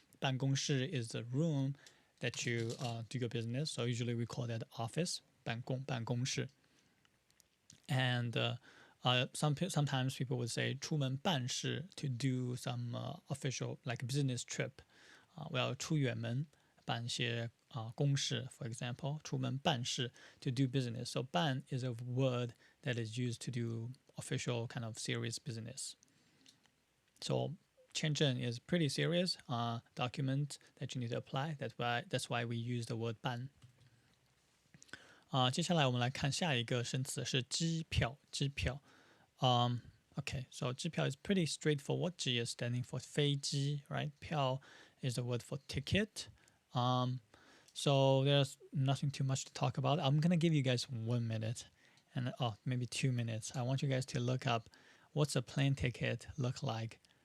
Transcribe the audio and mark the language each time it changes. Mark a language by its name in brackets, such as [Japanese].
[English] 办公室 is the room that you do your business. So usually we call that office. [Chinese] 办公,办公室. [English] And sometimes people would say [Chinese] 出门办事 [English] to do some official like business trip. [Chinese] 我要出远门办些公事, [English] for example, [Chinese] 出门办事 [English] to do business. So 办 is a word that is used to do official kind of serious business. So 签证 is pretty serious document that you need to apply. That's why we use the word 办。 [Chinese] 接下来我们来看下一个生词是机票。 [English] 机票。Okay, so 机票 is pretty straightforward. 机 is standing for 飞机, right? 票 is the word for ticket. So there's nothing too much to talk about. I'm gonna give you guys 1 minute, and maybe 2 minutes. I want you guys to look up what's a plane ticket look like.